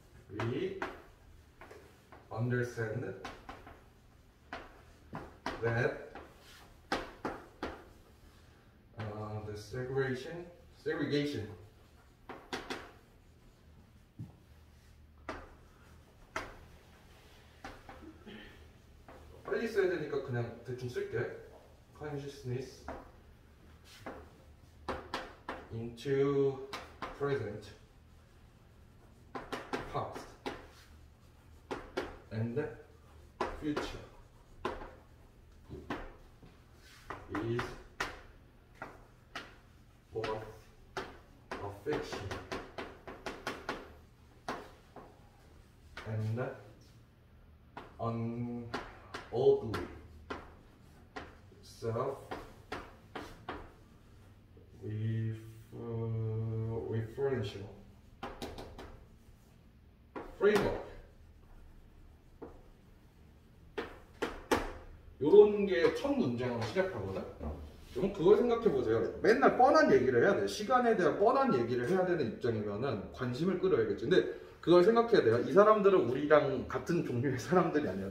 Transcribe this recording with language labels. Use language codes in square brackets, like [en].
[en] We understand that the segregation [ko] 빨리 써야 되니까 그냥 대충 쓸게. [en] Consciousness into present, past, and future is both a fiction and an ugly self-referential framework. [ko] 요런 게 첫 문장으로 시작하거든. 그럼 그걸 생각해 보세요. 맨날 뻔한 얘기를 해야 돼. 시간에 대한 뻔한 얘기를 해야 되는 입장이면은 관심을 끌어야겠지. 근데 그걸 생각해야 돼요. 이 사람들은 우리랑 같은 종류의 사람들이 아니야.